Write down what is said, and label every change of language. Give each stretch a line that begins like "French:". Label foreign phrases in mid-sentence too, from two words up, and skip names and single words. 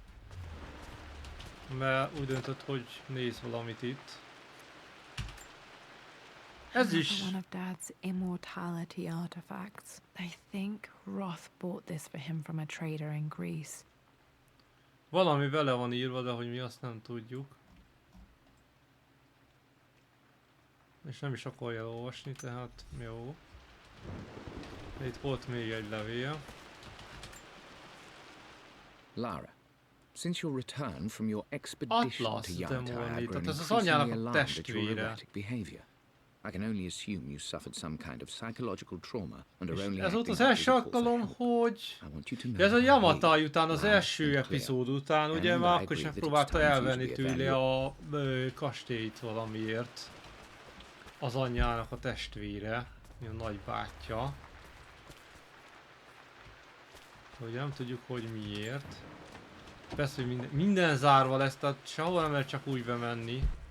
Hungarian: Mert úgy döntött, hogy néz valamit itt. Ez is.
English: One of Dad's immortality artifacts. I think Roth bought this for him from a trader in Greece.
Hungarian: Valami vele van írva, de hogy mi azt nem tudjuk. És nem is akarja elolvasni, tehát jó. De itt volt még egy levél.
English: Lara, since your return from your expedition Atlas to Yalta,
Hungarian: demolni,
English: I've grown
Hungarian: tehát ez az
English: increasingly
Hungarian: anyának a
English: alarmed at your
Hungarian: testvére.
English: erratic behavior. I can only assume you suffered some kind of psychological trauma and are only
Hungarian: Ez volt
English: acting
Hungarian: az
English: out
Hungarian: első
English: with a call for
Hungarian: alkalom,
English: help.
Hungarian: hogy...
English: I want you to know
Hungarian: Ez a
English: that
Hungarian: Yamata
English: he,
Hungarian: után, az
English: loud
Hungarian: első
English: and clear,
Hungarian: epizód után, ugye
English: and
Hungarian: már
English: I
Hungarian: akkor
English: is agree that it's
Hungarian: megpróbálta
English: time for you to
Hungarian: elvenni
English: be
Hungarian: tőle a kastélyt valamiért. Az anyjának a testvére, a nagybátyja. Hogy nem tudjuk, hogy miért. Persze, hogy minden zárva lesz, tehát sehol nem lehet csak úgy bemenni.